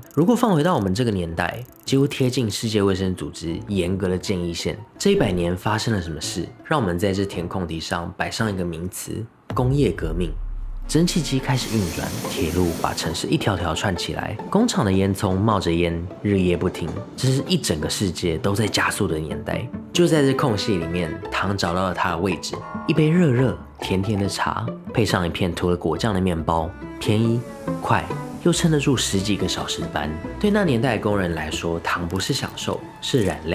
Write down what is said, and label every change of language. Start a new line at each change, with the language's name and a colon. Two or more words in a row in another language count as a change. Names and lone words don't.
Chinese: 如果放回到我們這個年代，幾乎貼近世界衛生組織嚴格的建議線。這100年發生了什麼事？讓我們在這填空題上擺上一個名詞：工業革命。蒸汽機開始運轉，鐵路把城市一條條串起來，工廠的煙囪冒着煙，日夜不停。這是一整個世界都在加速的年代。就在這空隙裡面，糖找到了它的位置。一杯熱熱甜甜的茶，配上一片塗了果醬的麵包，便宜快，又撐得住10幾個小時的班。對那年代的工人來說，糖不是享受，是燃料。